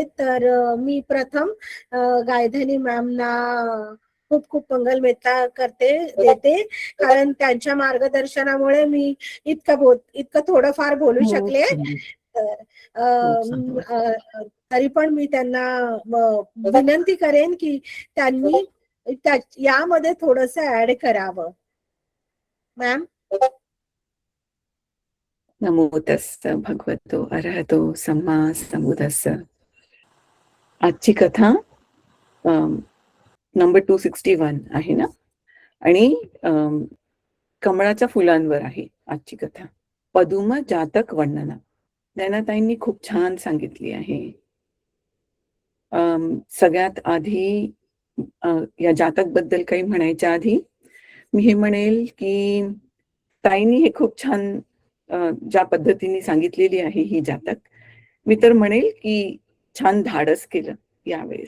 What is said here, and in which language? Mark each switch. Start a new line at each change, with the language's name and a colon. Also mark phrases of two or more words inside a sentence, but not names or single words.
Marathi: तर मी प्रथम गायधनी मॅमना खूप खूप मंगल मेत्ता देते, कारण त्यांच्या मार्गदर्शनामुळे मी इतकं थोडंफार बोलू शकले. तर तरी पण मी त्यांना विनंती करेन की त्यांनी यामध्ये थोडंसं ऍड करावं. मॅम.
Pali: नमो तस्स भगवतो अरहतो सम्मा संबुद्धस्स.
Marathi: आजची कथा नंबर 261 आहे ना, आणि कमळाच्या फुलांवर आहे आजची कथा. पदुम जातक वर्णना. नैनाताईंनी खूप छान सांगितली आहे. सगळ्यात आधी या जातक बद्दल काही म्हणायच्या आधी मी हे म्हणेल की ताईंनी हे खूप छान ज्या पद्धतीने सांगितलेली आहे ही जातक, मी तर म्हणेल की छान धाडस केलं यावेळेस.